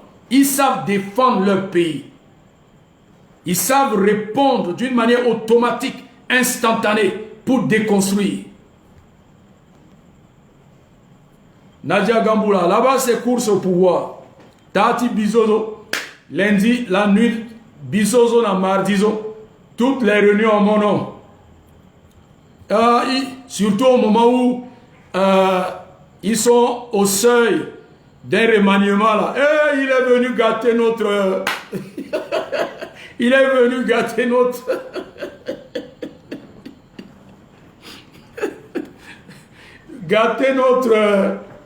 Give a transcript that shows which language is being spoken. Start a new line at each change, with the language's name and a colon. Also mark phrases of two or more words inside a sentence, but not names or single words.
French: Ils savent défendre leur pays. Ils savent répondre d'une manière automatique, instantanée, pour déconstruire. Nadia Gamboula, là-bas c'est course au pouvoir. Tati Bizozo, lundi, la nuit, Bizozo na mardizo, toutes les réunions en mon nom. Surtout au moment où ils sont au seuil d'un remaniement là. Il est venu gâter notre... Il est venu gâter notre... gâter notre...